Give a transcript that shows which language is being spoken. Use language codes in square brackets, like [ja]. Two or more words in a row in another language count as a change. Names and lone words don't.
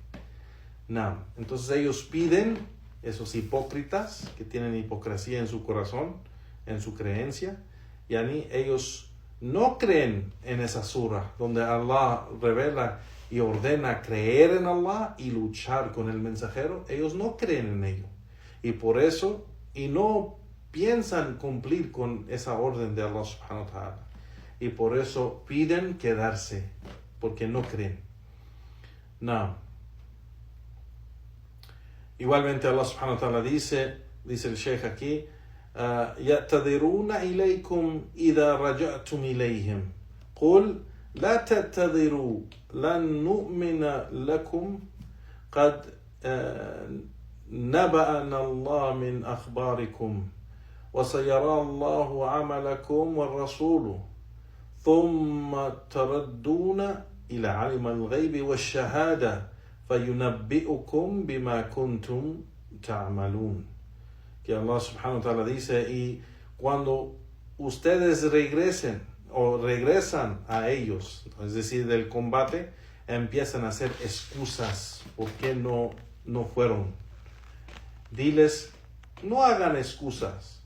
[es] Entonces ellos piden, esos hipócritas que tienen hipocresía en su corazón, en su creencia, ellos no creen en esa surah donde Allah revela y ordena creer en Allah y luchar con el mensajero. Ellos no creen en ello, y por eso no piensan cumplir con esa orden de Allah [ar] سبحانه وتعالى, [es] y por eso piden quedarse porque no creen. Igualmente Allah [ar] سبحانه وتعالى [es] dice el Sheikh aquí: [ar] يَعْتَذِرُونَ إِلَيْكُمْ إِذَا رَجَعْتُمْ إِلَيْهِمْ قُلْ لا تعتذروا لن نؤمن لكم قد نبأنا الله من أخباركم وسيرى الله عملكم والرسول ثم تردون إلى عالم الغيب والشهادة فينبئكم بما كنتم تعملون. [es] Que Allah [ar] سبحانه وتعالى [es] dice, y cuando ustedes regresan a ellos, es decir, del combate, empiezan a hacer excusas por qué no fueron. Diles: no hagan excusas.